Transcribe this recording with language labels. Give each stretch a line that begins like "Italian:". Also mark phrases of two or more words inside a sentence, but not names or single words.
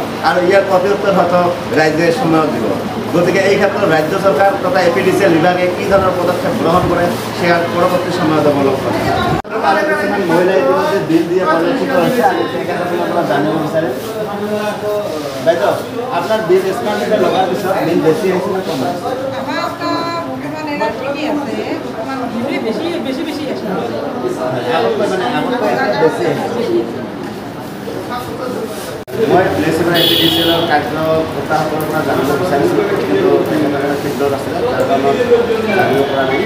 Assamese: আৰু ইয়াৰ প্ৰত্যুত্তৰ হয়তো ৰাইজে সময়ত দিব। গতিকে এই ক্ষেত্ৰত ৰাজ্য চৰকাৰ তথা এপিডিচিএল বিভাগে কি ধৰণৰ পদক্ষেপ গ্ৰহণ কৰে সেয়া পৰৱৰ্তী সময়ত অৱলম্বন কৰে। কিছুমান মহিলাই ইতিমধ্যে বিল দিয়া পৰিলক্ষিত হৈছে, আমি সেই ক্ষেত্ৰত আপোনাৰ জানিব বিচাৰিম। বাইদেউ,
Bangla: আপনার বিল স্মার্ট মিটার লগার পিছত বিল বেশি হয়েছে না কম?
Assamese: মই বিলাচীপাৰা এপিডিচিএলৰ কাৰ্যকৰ্তাসকলৰ পৰা জানিব বিচাৰিছিলোঁ, কিন্তু তেখেতসকলে ফিল্ডত আছিলে, তাৰ কাৰণে জানিব পৰা নাই।